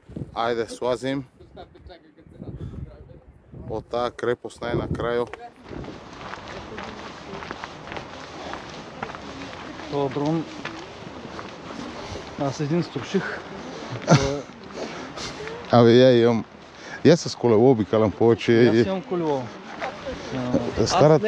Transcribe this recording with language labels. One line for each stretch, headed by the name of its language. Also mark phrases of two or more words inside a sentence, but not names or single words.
Macedonian: Ајде, слазим од таа крепост нај на крајо.
Bulgarian: Това брон. Аз един струших.
Macedonian: Абе, јас с колело обикалам повеќе.
Bulgarian: Аз имам колело. Старата,